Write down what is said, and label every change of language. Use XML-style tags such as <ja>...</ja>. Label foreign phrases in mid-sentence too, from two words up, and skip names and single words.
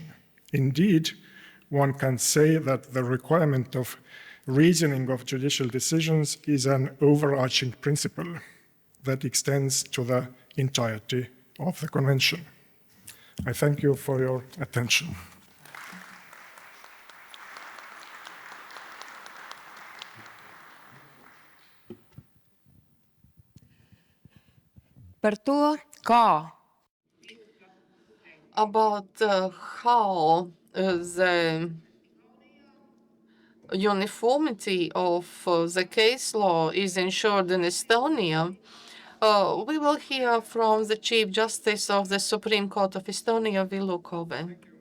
<en>Indeed, one can say that the requirement of reasoning of judicial decisions is an overarching principle that extends to the entirety of the Convention. I thank you for your attention.</en> <lv>Par to, kā</lv> <en>About how the uniformity of the case law is ensured in Estonia, we will hear from the Chief Justice of the Supreme Court of Estonia, Villu.</en>